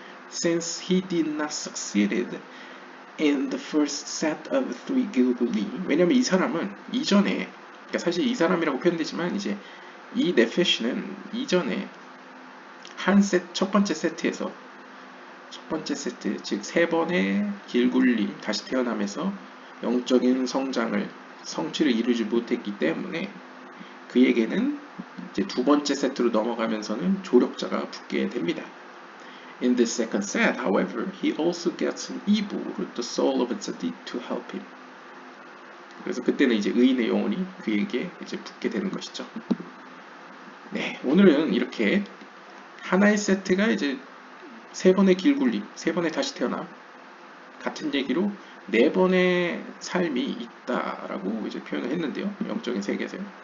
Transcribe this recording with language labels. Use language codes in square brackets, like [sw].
[en] Since he did not succeed in the first set of 3 Gilgulim, [ko] 왜냐면 이 사람은 이전에, 그러니까 사실 이 사람이라고 표현되지만 이제 이 네페시는 이전에 첫 번째 세트에서 첫 번째 세트, 즉 세 번의 길굴림, 다시 태어나면서 영적인 성장을, 성취를 이루지 못했기 때문에 그에게는 이제 두 번째 세트로 넘어가면서는 조력자가 붙게 됩니다. [en] In the second set, however, he also gets an Ibur, the soul of a tzaddik, to help him. [ko] 그래서 그때는 이제 의인의 영혼이 그에게 이제 붙게 되는 것이죠. 네, 오늘은 이렇게 하나의 세트가 이제 세 번의 길굴림, 세 번의 다시 태어남, 같은 얘기로 네 번의 삶이 있다라고 이제 표현을 했는데요. 영적인 세계에서요.